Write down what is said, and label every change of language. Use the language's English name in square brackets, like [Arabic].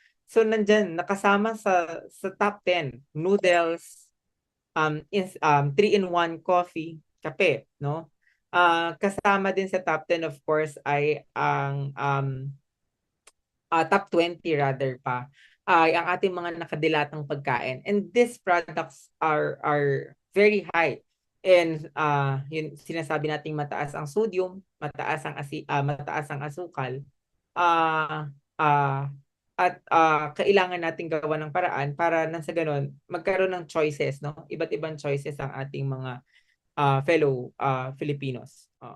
[Filipino] So nandyan, nakasama sa top 10, noodles, 3-in-1 coffee, kape, no? Kasama din sa top 10 [English] of course [Filipino] ay ang top 20 rather pa ay ang ating mga nakadilatang pagkain. [English] And these products are very high. [Filipino] And yun sinasabi nating mataas ang sodium, mataas ang asukal. Uh, uh, at kailangan nating gawa ng paraan para nang sa ganun magkaroon ng choices, no? Iba't ibang choices ang ating mga fellow Filipinos.